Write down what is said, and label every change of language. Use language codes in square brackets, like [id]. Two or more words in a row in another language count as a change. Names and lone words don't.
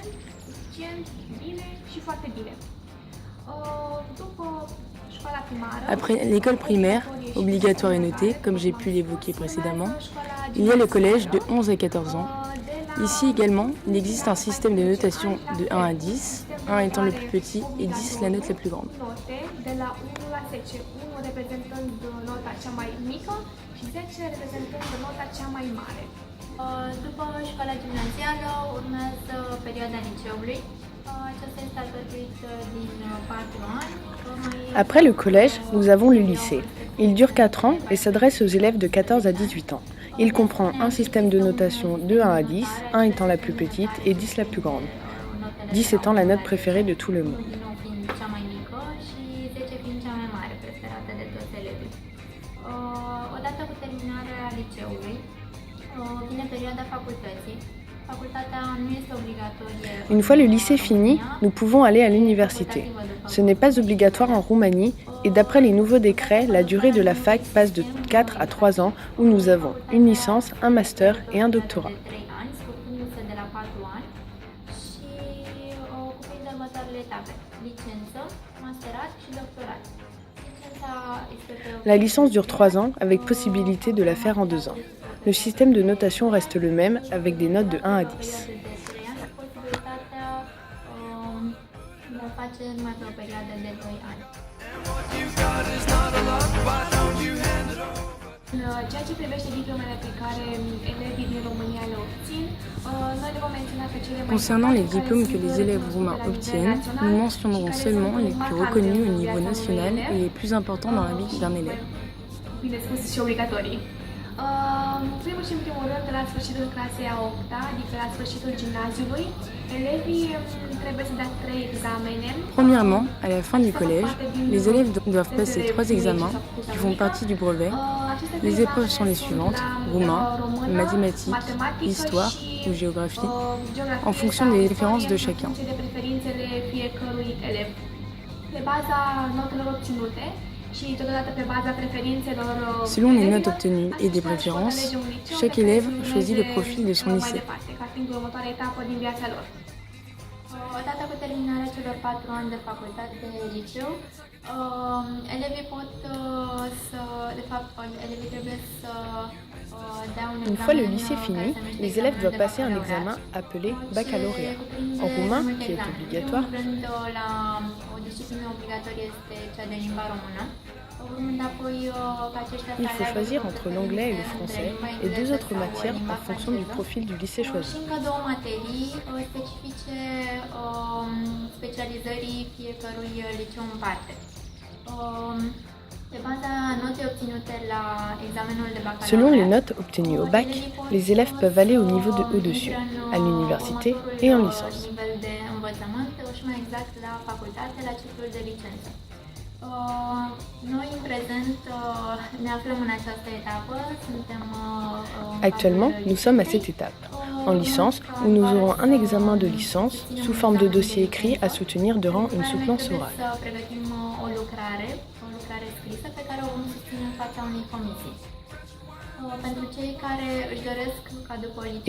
[fr] Après l'école primaire, obligatoire et notée, comme j'ai pu l'évoquer précédemment, il y a le collège de 11 à 14 ans. Ici également, il existe un système de notation de 1 à 10, 1 étant le plus petit et 10 la note la plus grande. [ro] După școala gimnazială urmează perioada liceului. Aceasta este alcătuită din 4 ani. [fr] Après le collège, nous avons le lycée. Il dure 4 ans et s'adresse aux élèves de 14 à 18 ans. Il comprend un système de notation de 1 à 10, 1 étant la plus petite et 10 la plus grande. 10 étant la note préférée de tout le monde. [ro] Odată cu terminarea liceului, vine perioada facultății. [fr] Une fois le lycée fini, nous pouvons aller à l'université. Ce n'est pas obligatoire en Roumanie et d'après les nouveaux décrets, la durée de la fac passe de 4 à 3 ans où nous avons une licence, un master et un doctorat. La licence dure 3 ans avec possibilité de la faire en 2 ans. Le système de notation reste le même avec des notes de 1 à 10. [ro] Ceea ce privește diplomele pe care elevii din România le obțin, noi le vom menționa pe cele mai [fr] Concernant les diplômes que les élèves roumains obtiennent, nous mentionnerons seulement les plus reconnus au niveau national et les plus importants dans la vie d'un élève. [ro] Bine spus și obligatorii. Primul și în primul rând, la sfârșitul clasei a 8-a, adică la sfârșitul gimnaziului, elevii trebuie să dea 3 examene. [fr] Premièrement, à la fin du collège, les élèves doivent passer 3 examens qui font partie du brevet. Les épreuves sont les suivantes, roumain, mathématiques, histoire ou géographie, en fonction des références de chacun. Selon les notes obtenues et des préférences, chaque élève choisit le profil de son lycée. [ro] Odată cu terminarea celor 4 ani de facultate de liceu, elevii pot să, de fapt, elevii trebuie să dea un [fr] Une fois le lycée fini, les élèves doivent passer un examen appelé baccalauréat, en roumain qui est obligatoire, [ro] învățăminte obligatorie este cea de limba română. Urmând apoi ca aceștia să [fr] Il faut [ro] aleagă [fr] choisir [ro] două [fr] entre l'anglais et le [ro] între [fr] français [ro] limba [fr] et deux [ro] engleză [fr] autres [ro] sau [fr] matières [ro] limba [fr] en fonction du [ro] franceză. [fr] profil du lycée choisi. [ro] Și încă două materii specifice specializării fiecărui liceu în parte. Pe baza notei obținute la examenul de bacalaureat. [fr] Selon les notes obtenues au bac, les élèves peuvent aller au niveau de au-dessus, à l'université et en licence. [ro] Nivel de învățământ și mai exact la facultate, la ciclul de licență. Noi în prezent ne aflăm în această etapă, suntem [fr] Actuellement, nous sommes à cette étape. En licence, où nous aurons un examen de licence sous forme de dossier écrit à soutenir durant une soutenance orale. [ro] Să pregătim o lucrare scrisă pe care o vom susține în fața unei comisii. Pentru cei care își doresc ca după licență.